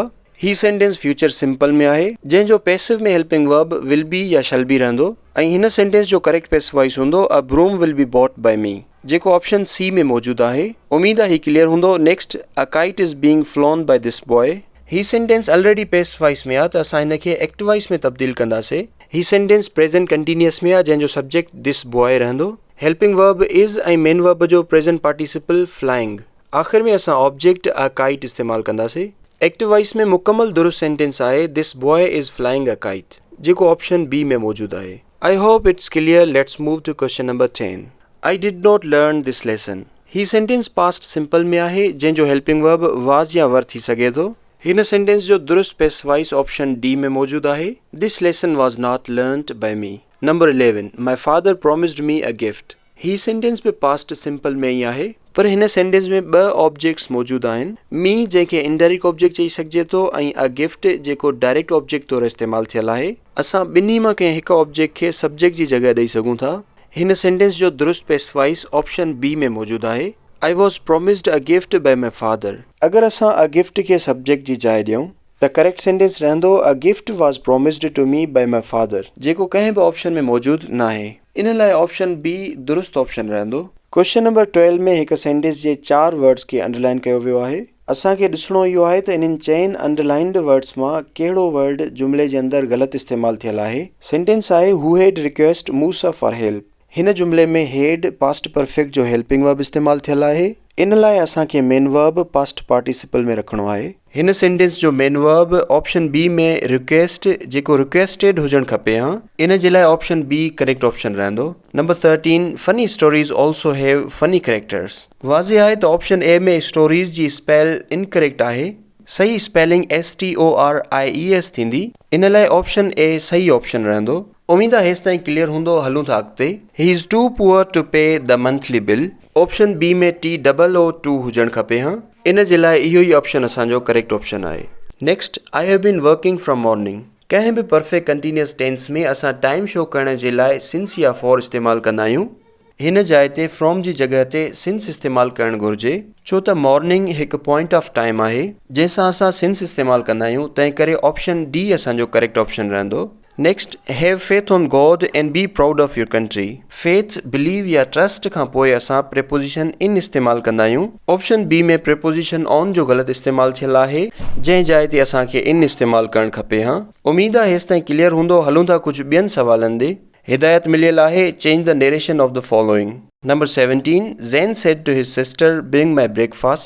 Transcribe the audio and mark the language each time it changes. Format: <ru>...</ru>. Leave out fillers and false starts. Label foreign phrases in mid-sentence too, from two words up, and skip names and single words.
<sd>ही</sd> <en>sentence future simple</en> <sd>में आहे जंहिंजो पैसिव में</sd> <en>helping verb will be</en> <sd>या</sd> <en>shall be</en> <sd>रहंदो ऐं हिन सेंटेंस जो</sd> <en>correct passive voice</en> <sd>हूंदो</sd> <en>a broom will be bought by me</en> <sd>जेको ऑप्शन C में मौजूदु आहे। उम्मीद आहे ही क्लियर हूंदो।</sd> <en>Next, a kite is being flown by this boy.</en> <sd>ही सेंटेंस</sd> <en>already passive voice</en> <sd>में आहे त असां हिन खे एक्टिवाइज़ में तब्दील कंदासीं। ही</sd> <en>sentence present continuous</en> <sd>में आहे जंहिंजो</sd> <en>subject this boy</en> <sd>रहंदो।</sd> <en>helping verb is</en> <sd>ऐं</sd> <en>main verb</en> <sd>जो</sd> <en>present participle flying.</en> <sd>आख़िर में असां</sd> <en>object a kite</en> <sd>इस्तेमालु कंदासीं। एक्टिवाइज़ में मुकमल दुरुस्त सेंटेंस आहे</sd> <en>this boy is flying a kite</en> <sd>जेको ऑप्शन B में मौजूदु आहे।</sd> <en>I hope it's clear. Let's move to question number 10. I did not learn this lesson.</en> <sd>ही</sd> <en>sentence past simple</en> <sd>में आहे जंहिंजो</sd> <en>helping verb was</en> <sd>या वर थी सघे थो। हिन सेंटेंस जो दुरुस्त</sd> <en>passive voice option D</en> <sd>में मौजूदु आहे।</sd> <en>This lesson was not learned by me. Number 11, my father promised me a gift.</en> <sd>ही सेंटेंस बि</sd> <en>past simple</en> <sd>में ई आहे पर हिन सेंटेंस में 2 ऑब्जेक्ट्स मौजूदु आहिनि। मी जंहिंखे</sd> <en>indirect object</en> <sd>चई सघिजे थो ऐं</sd> <en>a gift</en> <sd>जेको</sd> <en>direct object</en> <sd>तौरु इस्तेमालु थियल आहे। असां ॿिन्ही मां कंहिं हिकु ऑब्जेक्ट खे सब्जेक्ट जी जॻह ॾेई सघूं था। हिन सेंटेंस जो दुरुस्त</sd> <en>passive voice option B</en> <sd>में मौजूदु आहे।</sd> <en>I was promised a gift by my father.</en> <sd>अगरि असां</sd> <en>a gift</en> <sd>खे सब्जेक्ट जी जाइ ॾियूं</sd> <en>The correct sentence रहंदो a gift was promised to me by my father</en> <sd>जेको कंहिं बि ऑप्शन में मौजूदु न आहे। इन लाइ</sd> <en>option B</en> <sd>दुरुस्त ऑप्शन रहंदो।</sd> <en>question number 12</en> <sd>में हिकु सेंटेंस जे 4 वर्ड्स खे अंडरलाइन कयो वियो आहे। असांखे ॾिसणो इहो आहे त इन्हनि चइनि</sd> <en>underlined words</en> <sd>मां कहिड़ो वर्ड जुमिले जे अंदरि ग़लति इस्तेमालु थियल आहे।</sd> <en>सेंटेंस आहे he had request Musa for help.</en> <sd>हिन जुमिले में</sd> <en>had past perfect</en> <sd>जो</sd> <en>helping verb</en> <sd>इस्तेमालु थियल आहे। इन लाइ असांखे</sd> <en>main verb past participle</en> <sd>में रखणो आहे। हिन सेंटेंस जो</sd> <en>main verb option B</en> <sd>में रिक्वेस्ट जेको रिक्वेस्टेड हुजणु खपे हा, इन जे लाइ</sd> <en>option B correct option</en> <sd>रहंदो।</sd> <en>Number 13 funny stories also have funny characters.</en> <sd>वाज़े आहे त</sd> <en>option A</en> <sd>में स्टोरीज जी</sd> <en>spell incorrect</en> <sd>आहे। सही स्पेलिंग STORIES थींदी। इन लाइ</sd> <en>option A</en> <sd>सही ऑप्शन रहंदो। उम्मीद आहे हेसि ताईं क्लियर हूंदो। हलूं था अॻिते।</sd> <en>He is too poor to pay the monthly bill. option B</en> <sd>में TOO हुजणु खपे हा। इन जे लाइ इहो ई ऑप्शन असांजो</sd> <en>correct option</en> <sd>आहे।</sd> <en>Next I have been working from morning.</en> <sd>कंहिं बि</sd> <en>perfect continuous tense</en> <sd>में असां</sd> <en>time show</en> <sd>करण जे लाइ सिंस या फॉर इस्तेमालु कंदा आहियूं। हिन जाइ ते फ्रॉम जी जॻह ते सिंस इस्तेमालु करणु घुरिजे, छो त मॉर्निंग हिकु</sd> <en>point of time</en> <sd>आहे जंहिंसां असां सिंस इस्तेमालु कंदा आहियूं। तंहिं करे</sd> <en>option D</en> <sd>असांजो</sd> <en>correct option</en> <sd>रहंदो।</sd> <en>Next have faith on God and be proud of your country. faith believe</en> <sd>या ट्रस्ट खां पोइ असां</sd> <en>preposition in</en> <sd>इस्तेमालु कंदा आहियूं।</sd> <en>option B</en> <sd>में</sd> <en>preposition on</en> <sd>जो ग़लति इस्तेमालु थियल आहे, जंहिं जाइ ते असांखे इन इस्तेमालु करणु खपे हा। उम्मीद आहे हेसि ताईं क्लियर हूंदो। हलूं था कुझु ॿियनि सवालनि ते। हिदायत मिलियल आहे</sd> <en>change the narration of the following. Number 17 Zain said to his sister bring my breakfast.</en>